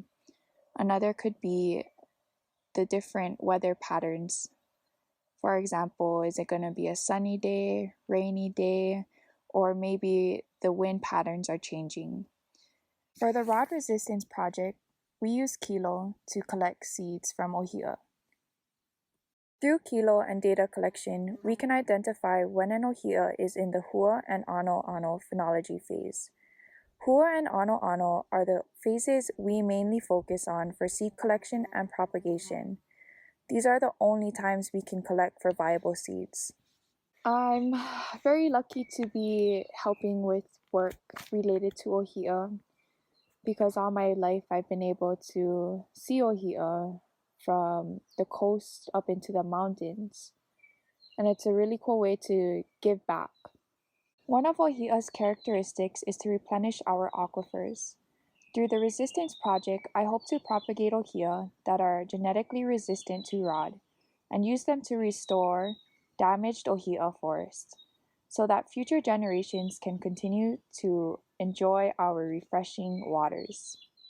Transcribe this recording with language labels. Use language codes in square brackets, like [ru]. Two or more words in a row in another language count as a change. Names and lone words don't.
[en] Another could be the different weather patterns. For example, is it going to be a sunny day, rainy day, or maybe the wind patterns are changing. For the rod resistance project, we use kilo to collect seeds from ʻōhiʻa. Through kilo and data collection, we can identify when an ʻōhiʻa is in the hua and ʻano phenology phase. Hua and ʻano are the phases we mainly focus on for seed collection and propagation. These are the only times we can collect for viable seeds. I'm very lucky to be helping with work related to ʻōhiʻa because all my life I've been able to see ʻōhiʻa from the coast up into the mountains. And it's a really cool way to give back. One of ʻōhiʻa's characteristics is to replenish our aquifers. Through the Resistance Project, I hope to propagate ʻōhiʻa that are genetically resistant to rod and use them to restore damaged ʻōhiʻa forests so that future generations can continue to enjoy our refreshing waters.